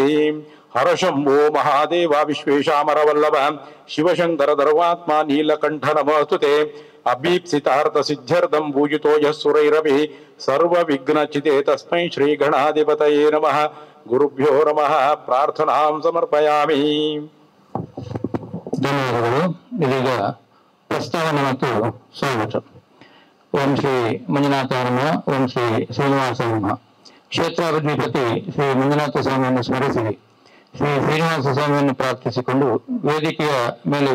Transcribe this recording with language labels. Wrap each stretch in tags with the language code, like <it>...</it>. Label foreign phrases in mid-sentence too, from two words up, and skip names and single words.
<sa>हरशंभो महादेव विश्वेशामरवल्लभ शिवशंकर धर्वात्मा नीलकंठ नमस्तुते. अभीप्सितार्थ सिद्ध्यर्थं पूजितो यः सुरैरभिः सर्व विघ्नचिते तस्मै श्री गणाधिपतये नमः. गुरुभ्यो नमः. प्रार्थनां समर्पयामि.</sa> <kn>ಧನ್ಯವಾದಗಳು. ಇದೀಗ ಪ್ರಸ್ತಾವನೆ ಮತ್ತು ಸ್ವಾಗತ.</kn> <sa>ಓಂ ಶ್ರೀ ಮಂಜುನಾಥ ನಮಃ. ಓಂ ಶ್ರೀ ಶ್ರೀನಿವಾಸ ನಮಃ.</sa> <kn>ಕ್ಷೇತ್ರಾಧಿಪತಿ ಶ್ರೀ ಮಂಜುನಾಥ ಸ್ವಾಮಿಯನ್ನು ಸ್ಮರಿಸಿ ಶ್ರೀ ಶ್ರೀನಿವಾಸ ಸ್ವಾಮಿಯನ್ನು ಪ್ರಾರ್ಥಿಸಿಕೊಂಡು ವೇದಿಕೆಯ ಮೇಲೆ</kn>